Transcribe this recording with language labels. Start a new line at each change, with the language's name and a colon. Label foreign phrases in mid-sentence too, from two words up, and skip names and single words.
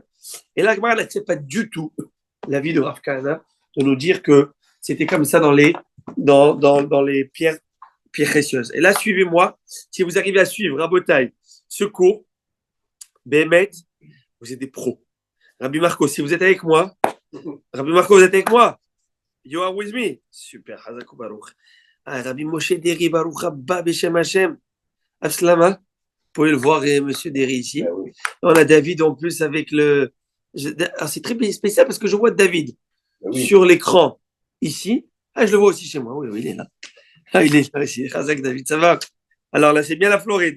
French: Et là, Gemara n'accepte pas du tout l'avis de Rav Kahana de nous dire que c'était comme ça dans les pierres précieuses. Et là, suivez-moi. Si vous arrivez à suivre Rabotai, ce cours, Bémet, vous êtes des pros. Rabbi Marco, si vous êtes avec moi, Rabbi Marco, vous êtes avec moi?
English: You are with me? Super.
Hebrew: חזקו ברוך. רבי משה דרעי ברוך רבה בשם השם.
French: Aslama. Vous pouvez le voir, monsieur Deri ici. Ah oui. On a David en plus avec le. Alors, c'est très spécial parce que je vois David sur l'écran ici. Ah, je le vois aussi chez moi. Oui, il est là. Ah, il est là aussi. Hazak David, ça va. Alors là, c'est bien la Floride.